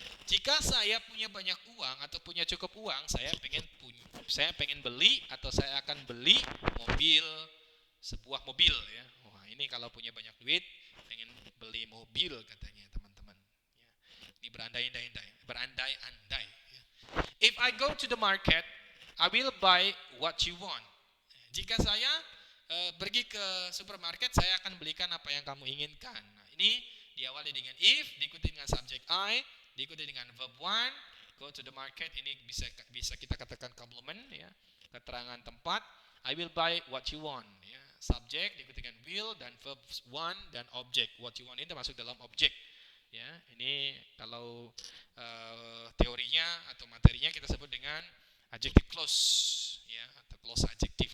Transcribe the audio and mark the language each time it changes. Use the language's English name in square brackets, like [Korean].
[Indonesian] Jika saya punya banyak uang atau punya cukup uang, saya pengen beli atau saya akan beli mobil, sebuah mobil ya. Wah, ini kalau punya banyak duit, pengen beli mobil katanya, teman-teman. Ya. Ini berandai-andai. Ya. [English] If I go to the market, I will buy what you want. [Indonesian] Jika saya pergi ke supermarket, saya akan belikan apa yang kamu inginkan. Nah, ini diawali dengan if, diikuti dengan subject I, diikuti dengan verb 1, [English] go to the market, [Indonesian] ini bisa kita katakan complement ya, keterangan tempat. [English] I will buy what you want ya. [Indonesian] Subject diikuti dengan will dan verb 1 dan object. [English] What you want [Indonesian] ini termasuk dalam objek Ya, ini kalau teorinya atau materinya kita sebut dengan adjective clause, ya, atau clause adjective.